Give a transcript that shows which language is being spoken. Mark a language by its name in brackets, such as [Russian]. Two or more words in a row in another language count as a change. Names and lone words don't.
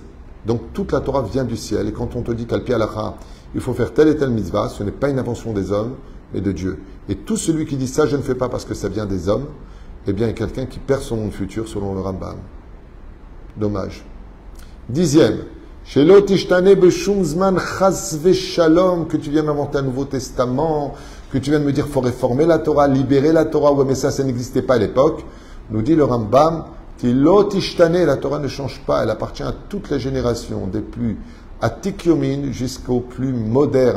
[French] Donc toute la Torah vient du ciel. Et quand on te dit qu' [Hebrew] על פי הלכה, [French] il faut faire telle et telle mitzvah, ce n'est pas une invention des hommes, mais de Dieu. Et tout celui qui dit ça, je ne fais pas parce que ça vient des hommes, eh bien, il y a quelqu'un qui perd son monde futur selon le Rambam. Dommage. 10e. [Hebrew] שלא תשתנה בשום זמן חס ושלום, [French] que tu viens m'inventer un Nouveau Testament, que tu viens de me dire qu'il faut réformer la Torah, libérer la Torah, ouais, mais ça n'existait pas à l'époque. Nous dit le Rambam, la Torah ne change pas, elle appartient à toutes les générations, des plus atikyomin jusqu'aux plus modernes.